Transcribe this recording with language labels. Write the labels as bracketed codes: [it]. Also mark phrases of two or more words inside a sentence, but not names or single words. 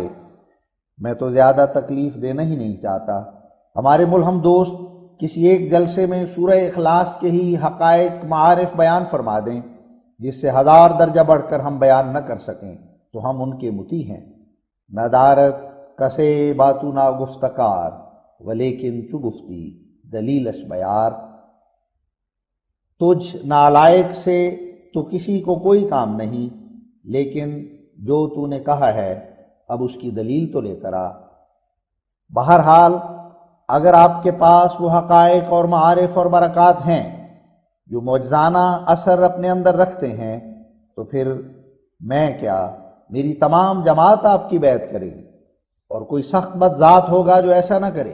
[ur] میں تو زیادہ تکلیف دینا ہی نہیں چاہتا۔ ہمارے ملہم دوست کسی ایک جلسے میں سورہ اخلاص کے ہی حقائق معارف بیان فرما دیں جس سے 1000 درجہ بڑھ کر ہم بیان نہ کر سکیں تو ہم ان کے مطیع ہیں۔ [fa] ندارت کسے باتو نا گفتکار ولیکن چو گفتی دلیلش بیار۔ [ur] تجھ نالائق سے تو کسی کو کوئی کام نہیں، لیکن جو تو نے کہا ہے اب اس کی دلیل تو لے کر آ۔ بہرحال اگر آپ کے پاس وہ حقائق اور معارف اور برکات ہیں جو معجزانہ اثر اپنے اندر رکھتے ہیں، تو پھر میں کیا، میری تمام جماعت آپ کی بیعت کرے گی، اور کوئی سخت بد ذات ہوگا جو ایسا نہ کرے۔